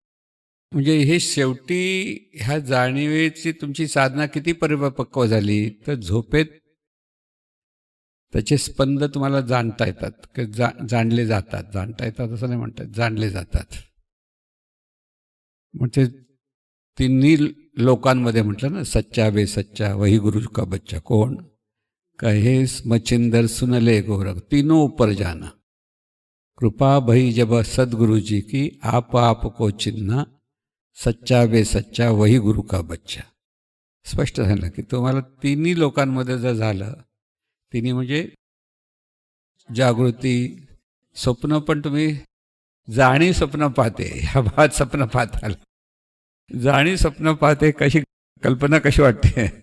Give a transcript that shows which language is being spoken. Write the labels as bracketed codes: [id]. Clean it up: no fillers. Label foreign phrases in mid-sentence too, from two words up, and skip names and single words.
[mr] म्हणजे हे शेवटी ह्या जाणीवेची तुमची साधना किती परिपक्व झाली तर झोपेत त्याचे स्पंद तुम्हाला जाणता येतात, की जाणले जातात. जाणता येतात असं नाही म्हणतात, जाणले जातात. म्हणजे तिन्ही लोकांमध्ये म्हटलं ना, [hi] सच्चा बेसच्चा वही गुरु का बच्चा. कोण कहे मचिंदर सुनले गोरख, तीनों ऊपर जाना. कृपा भई जब सदगुरुजी की आप को चिन्हा, सच्चा बेसच्चा वही गुरु का बच्चा. [mr] स्पष्ट झालं की तुम्हाला तिन्ही लोकांमध्ये जर झालं, तिन्ही म्हणजे जागृती, स्वप्न पण तुम्ही जाणी स्वप्न पाहते, ह्या भावात स्वप्न पाहताल. जाणी स्वप्न पाहते कशी, कल्पना कशी वाटते.